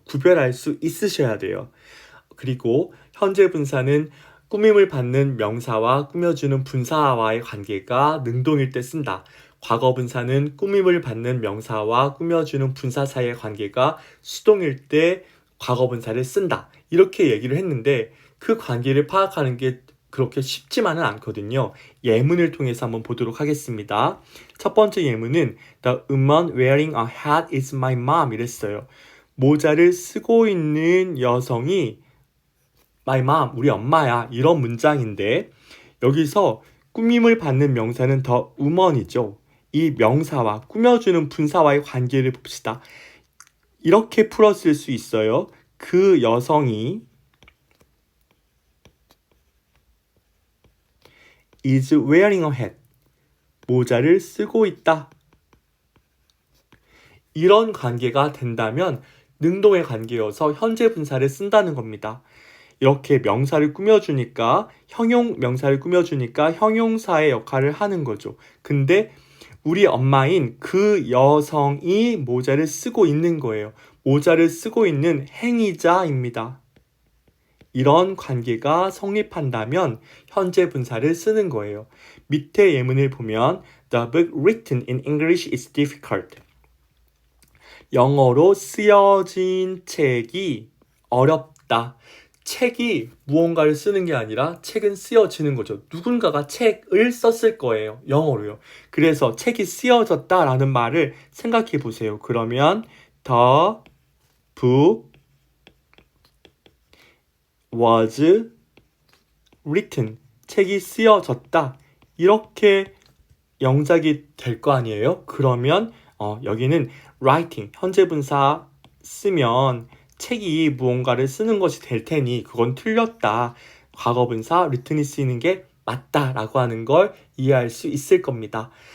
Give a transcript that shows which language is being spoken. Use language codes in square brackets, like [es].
[ko] 구별할 수 있으셔야 돼요. 그리고 현재 분사는 꾸밈을 받는 명사와 꾸며주는 분사와의 관계가 능동일 때 쓴다. 과거 분사는 꾸밈을 받는 명사와 꾸며주는 분사 사이의 관계가 수동일 때 과거 분사를 쓴다. 이렇게 얘기를 했는데 그 관계를 파악하는 게 그렇게 쉽지만은 않거든요. 예문을 통해서 한번 보도록 하겠습니다. 첫 번째 예문은 [en] The woman wearing a hat is my mom [ko] 이랬어요. 모자를 쓰고 있는 여성이 [en] my mom, [ko] 우리 엄마야 이런 문장인데 여기서 꾸밈을 받는 명사는 [en] the woman [ko] 이죠. 이 명사와 꾸며주는 분사와의 관계를 봅시다. 이렇게 풀었을 수 있어요. 그 여성이 [en] is wearing a hat. [ko] 모자를 쓰고 있다. 이런 관계가 된다면 능동의 관계여서 현재 분사를 쓴다는 겁니다. 이렇게 명사를 꾸며주니까 명사를 꾸며주니까 형용사의 역할을 하는 거죠. 근데 우리 엄마인 그 여성이 모자를 쓰고 있는 거예요. 모자를 쓰고 있는 행위자입니다. 이런 관계가 성립한다면 현재 분사를 쓰는 거예요. 밑에 예문을 보면 [en] The book written in English is difficult. [ko] 영어로 쓰여진 책이 어렵다. 책이 무언가를 쓰는 게 아니라 책은 쓰여지는 거죠. 누군가가 책을 썼을 거예요. 영어로요. 그래서 책이 쓰여졌다라는 말을 생각해 보세요. 그러면 [en] the book was written. [ko] 책이 쓰여졌다. 이렇게 영작이 될 거 아니에요? 그러면 여기는 writing, 현재 분사 쓰면 책이 무언가를 쓰는 것이 될 테니 그건 틀렸다. 과거 분사 written이 쓰이는 게 맞다라고 하는 걸 이해할 수 있을 겁니다.